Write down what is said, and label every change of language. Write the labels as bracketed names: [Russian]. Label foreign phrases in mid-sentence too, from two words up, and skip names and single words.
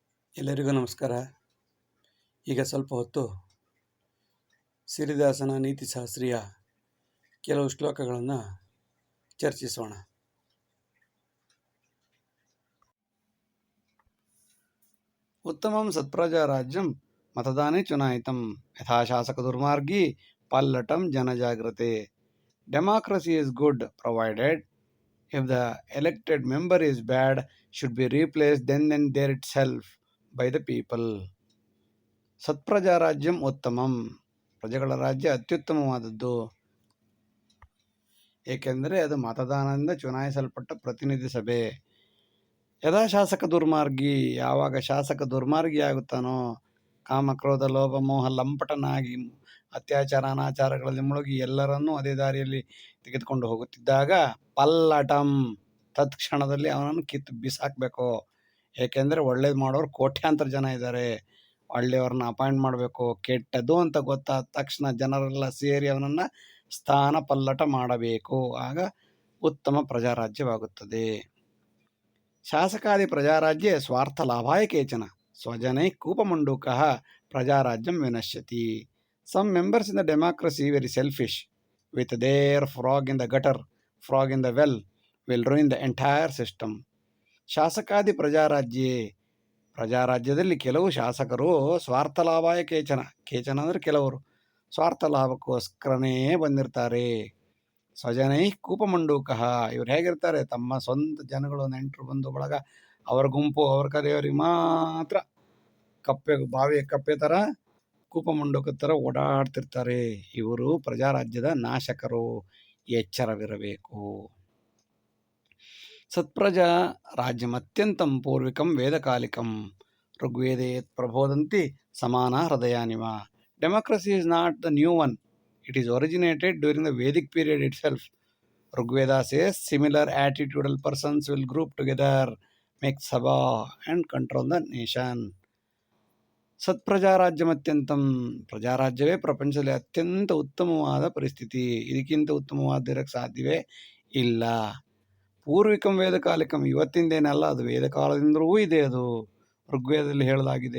[Kannada] ಎಲ್ಲರಿಗೂ ನಮಸ್ಕಾರ. ಈಗ ಸ್ವಲ್ಪ ಹೊತ್ತು ಸಿರಿದಾಸನ ನೀತಿಶಾಸ್ತ್ರೀಯ ಕೆಲವು ಶ್ಲೋಕಗಳನ್ನು ಚರ್ಚಿಸೋಣ. [Sanskrit] ಉತ್ತಮಂ ಸತ್ಪ್ರಜಾರಾಜ್ಯಂ ಮತದಾನೇ ಚುನಾಯಿತಂ ಯಥಾ ಶಾಸಕ ದುರ್ಮಾರ್ಗಿ ಪಲ್ಲಟಂ ಜನಜಾಗೃತೆ. [English] ಡೆಮಾಕ್ರಸಿ is good provided if the elected member is bad, should be replaced then and there itself by the people. [Sanskrit] ಸತ್ಪ್ರಜಾರಾಜ್ಯಂ ಉತ್ತಮಂ, [Kannada] ಪ್ರಜೆಗಳ ರಾಜ್ಯ ಅತ್ಯುತ್ತಮವಾದದ್ದು, ಏಕೆಂದರೆ ಅದು ಮತದಾನದಿಂದ ಚುನಾಯಿಸಲ್ಪಟ್ಟ ಪ್ರತಿನಿಧಿ ಸಭೆ. [Sanskrit] ಯದಾ ಶಾಸಕ ದುರ್ಮಾರ್ಗಿ, [Kannada] ಯಾವಾಗ ಶಾಸಕ ದುರ್ಮಾರ್ಗಿ ಆಗುತ್ತಾನೋ, ಕಾಮಕ್ರೋಧ ಲೋಭ ಮೋಹ ಲಂಪಟನಾಗಿ ಅತ್ಯಾಚಾರ ಅನಾಚಾರಗಳಲ್ಲಿ ಮುಳುಗಿ ಎಲ್ಲರನ್ನೂ ಅದೇ ದಾರಿಯಲ್ಲಿ ತೆಗೆದುಕೊಂಡು ಹೋಗುತ್ತಿದ್ದಾಗ, ಪಲ್ಲಟಂ, ತತ್ಕ್ಷಣದಲ್ಲಿ ಅವನನ್ನು ಕಿತ್ತು ಬಿಸಾಕಬೇಕು. ಏಕೆಂದರೆ ಒಳ್ಳೇದು ಮಾಡೋರು ಕೋಟ್ಯಾಂತರ ಜನ ಇದ್ದಾರೆ, ಒಳ್ಳೆಯವ್ರನ್ನ ಅಪಾಯಿಂಟ್ ಮಾಡಬೇಕು. ಕೆಟ್ಟದ್ದು ಅಂತ ಗೊತ್ತಾದ ತಕ್ಷಣ ಜನರೆಲ್ಲ ಸೇರಿ ಅವನನ್ನು ಸ್ಥಾನ ಪಲ್ಲಟ ಮಾಡಬೇಕು. ಆಗ ಉತ್ತಮ ಪ್ರಜಾರಾಜ್ಯವಾಗುತ್ತದೆ. [Sanskrit] ಶಾಸಕಾದಿ ಪ್ರಜಾರಾಜ್ಯೆ ಸ್ವಾರ್ಥ ಲಾಭಾಯ ಕೇಚನ ಸ್ವಜನೈ ಕೂಪಮಂಡೂಕಃ ಪ್ರಜಾರಾಜ್ಯಂ ವಿನಶ್ಯತಿ. [English] Some members in the democracy very selfish with their frog in the gutter, frog in the well will ruin the entire system. [Sanskrit] ಶಾಸಕಾದಿ ಪ್ರಜಾರಾಜ್ಯೆ, [Kannada] ಪ್ರಜಾರಾಜ್ಯದಲ್ಲಿ ಕೆಲವು ಶಾಸಕರು [Sanskrit] ಸ್ವಾರ್ಥ ಲಾಭಾಯ ಕೇಚನ, [Kannada] ಕೇಚನ ಅಂದರೆ ಕೆಲವರು, ಸ್ವಾರ್ಥ ಲಾಭಕ್ಕೋಸ್ಕರನೇ ಬಂದಿರ್ತಾರೆ. [Sanskrit] ಸ್ವಜನೈ ಕೂಪಮಂಡೂಕಃ, [Kannada] ಇವ್ರು ಹೇಗಿರ್ತಾರೆ, ತಮ್ಮ ಸ್ವಂತ ಜನಗಳು, ನೆಂಟರು, ಬಂಧು ಬಳಗ, ಅವರ ಗುಂಪು, ಅವ್ರ ಕರೆಯವರಿಗೆ ಮಾತ್ರ ಬಾವಿಯ ಕಪ್ಪೆ ಥರ, ಕೂಪಮಂಡೂಕದ ಥರ ಓಡಾಡ್ತಿರ್ತಾರೆ. ಇವರು ಪ್ರಜಾರಾಜ್ಯದ ನಾಶಕರು, ಎಚ್ಚರವಿರಬೇಕು. [Sanskrit] ಸತ್ಪ್ರಜಾ ರಾಜ್ಯಮತ್ಯಂತಂ ಪೂರ್ವಿಕಂ ವೇದಕಾಲಿಕಂ ಋಗ್ವೇದೇ ಪ್ರಬೋದಂತಿ ಸಮಾನ ಹೃದಯಾನಿವ. [English] ಡೆಮಾಕ್ರಸಿ is not the new one. It is originated during the Vedic period itself. Rigveda says similar attitudal persons will group together, make sabha and control the nation. [Kannada] ಸತ್ಪ್ರಜಾರಾಜ್ಯಮತ್ಯಂತಂ, ಪ್ರಜಾರಾಜ್ಯವೇ ಪ್ರಪಂಚದಲ್ಲಿ ಅತ್ಯಂತ ಉತ್ತಮವಾದ ಪರಿಸ್ಥಿತಿ. ಇದಕ್ಕಿಂತ ಉತ್ತಮವಾದಿರಕ್ಕೆ ಸಾಧ್ಯವೇ ಇಲ್ಲ. [Sanskrit] ಪೂರ್ವಿಕಂ ವೇದಕಾಲಿಕಂ, [Kannada] ಇವತ್ತಿಂದೇನಲ್ಲ, ಅದು ವೇದಕಾಲದಿಂದಲೂ ಇದೆ. ಅದು ಋಗ್ವೇದದಲ್ಲಿ ಹೇಳಲಾಗಿದೆ.